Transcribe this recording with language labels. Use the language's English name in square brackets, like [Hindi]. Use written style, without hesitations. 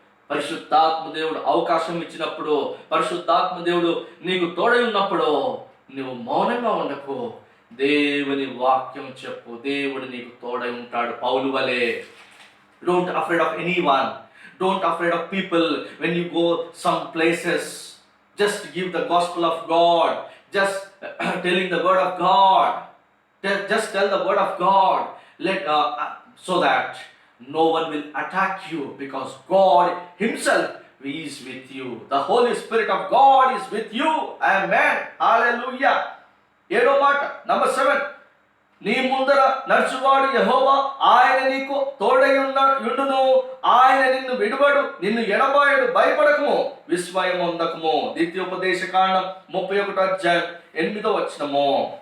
[Telugu] పరిశుద్ధాత్మ దేవుడు అవకాశం ఇచ్చినప్పుడు, పరిశుద్ధాత్మ దేవుడు నీకు తోడై ఉన్నప్పుడు నువ్వు మౌనంగా ఉండకు, దేవుని వాక్యం చెప్పు. దేవుడు నీకు తోడై ఉంటాడు. పౌలు వలె [English] Don't afraid of anyone, don't afraid of people. When you go some places, just give the gospel of God, just telling the word of God, just tell the word of God, so that no one will attack you, because God himself is with you. The Holy Spirit of God is with you. Amen. Hallelujah. [Telugu] ఏడో మాట, number 7, నీ ముందర నడుచువాడు యెహోవా, ఆయన నీకు తోడై యుండును, ఆయన నిన్ను విడువడు, నిన్ను ఎడబాయడు, భయపడకము, విస్మయం పొందకము. ద్వితీయోపదేశకాండం 31:8.